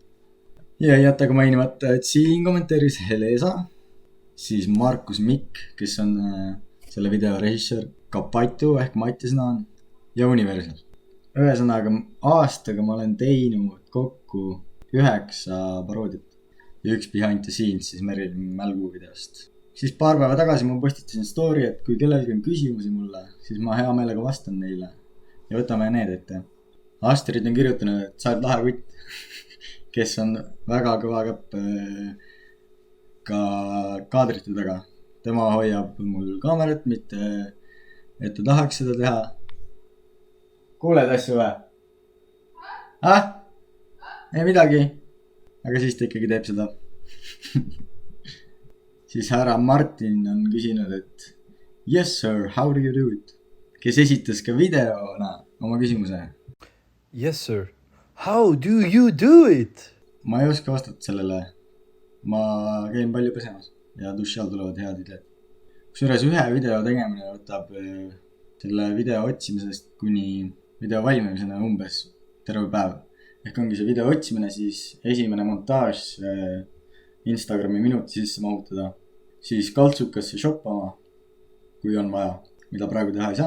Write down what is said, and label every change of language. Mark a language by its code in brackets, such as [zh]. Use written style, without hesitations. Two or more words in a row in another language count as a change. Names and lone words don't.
[et] Ja ei jäta ka mainimata, et siin kommenteeris Helesa, siis Markus Mikk, kes on selle video režissöör, Kapatu ehk Mattias Naan ja Universal. Ühesõnaga aastaga ma olen teinud kokku 9 paroodiat ja 1 [en] behind the scenes [et] siis Merilin Mälgu videost. Siis paar päeva tagasi ma postitasin story, et kui kellelgi on küsimusi mulle, siis ma hea meelega vastan neile. Ja võtame need ette. Astrid on kirjutanud, et sa oled lahe kutt, kes on väga kõva käpp ka kaadrite taga. Tema hoiab mul kaamerat, mitte et ta tahaks seda teha. Kuuled asju või? ei midagi. Aga siis ta ikkagi teeb seda. Siis härra Martin on küsinud, et [en] yes sir, how do you do it? [et] Kes esitas ka videona oma küsimuse. [en] Yes sir, how do you do it? [et] Ma ei oska vastata sellele. Ma käin palju pesemas ja duši all tulevad head ideed. Kusjuures ühe video tegemine võtab selle video otsimisest kuni video valmimisena umbes terve päev. Ehk ongi see video otsimine, siis esimene montaaž Instagrami minuti sisse mahutada, siis kaltsukasse shoppama, kui on vaja, mida praegu teha ei saa.